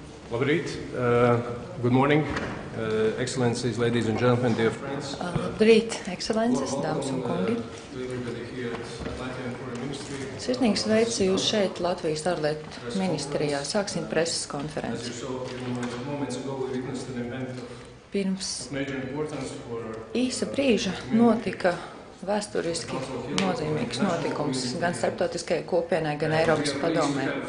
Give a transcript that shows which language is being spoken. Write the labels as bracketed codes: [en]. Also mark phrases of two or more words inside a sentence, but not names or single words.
[lv] Labrīt. [en] Good morning, Excellencies, ladies and gentlemen, dear friends. [lv] Labrīt, ekscelences, dāmas un kungi. Sirsnīgi sveicu jūs šeit, Latvijas ārlietu ministrijā. Sāksim preses konferenci. Pirms īsa brīža notika vēsturiski nozīmīgs notikums gan starptautiskajai kopienai, gan Eiropas padomē.